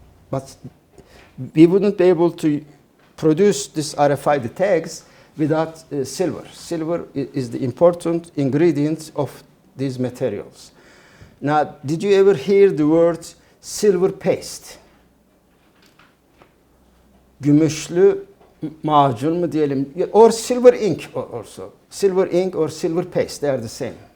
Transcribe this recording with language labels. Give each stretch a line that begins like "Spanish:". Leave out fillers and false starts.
English: But we wouldn't be able to produce this RFID tags without silver. Silver is the important ingredient of these materials. Now, did you ever hear the word silver paste?
Turkish: Gümüşlü macun mu diyelim?
English: Or silver ink also. Silver ink or silver paste, they are the same.